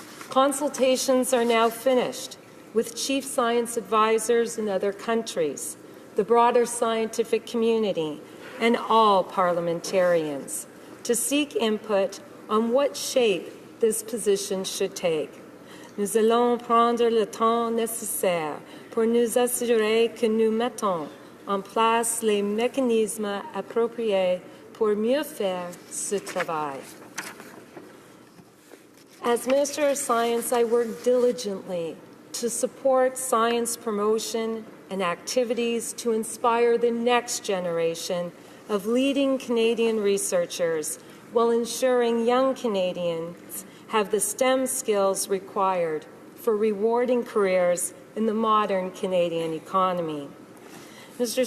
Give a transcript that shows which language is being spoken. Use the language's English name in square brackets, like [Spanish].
[English] Consultations are now finished with chief science advisors in other countries, the broader scientific community, and all parliamentarians to seek input on what shape this position should take. [French] Nous allons prendre le temps nécessaire pour nous assurer que nous mettons en place les mécanismes appropriés pour mieux faire ce travail. [English] As Minister of Science, I work diligently to support science promotion and activities to inspire the next generation of leading Canadian researchers while ensuring young Canadians have the STEM skills required for rewarding careers in the modern Canadian economy. Mr.